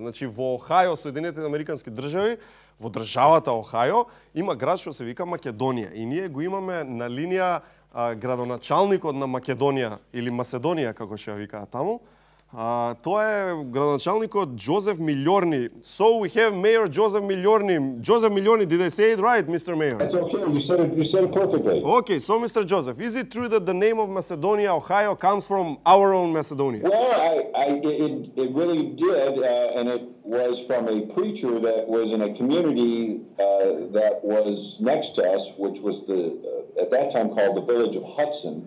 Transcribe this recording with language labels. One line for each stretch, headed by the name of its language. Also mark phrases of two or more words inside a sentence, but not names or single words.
Macedonian: Значи, во Охајо, Соединетите Американски држави, во државата Охајо, има град што се вика Македонија. И ние го имаме на линија градоначалникот на Македонија, или Маседонија, како ќе ја викаат таму, Тоа е градоначалникот Джозеф Милјорни.
English: So we have Mayor Joseph Migliorni. Joseph Migliorni, did I say it right, Mr. Mayor? That's okay. You said it perfectly. Okay, so Mr. Joseph, is it true that the name of Macedonia, Ohio, comes from our own Macedonia? Well, it really did, and it was from a preacher that was in a community that was next to us, which was at that time called the village of Hudson.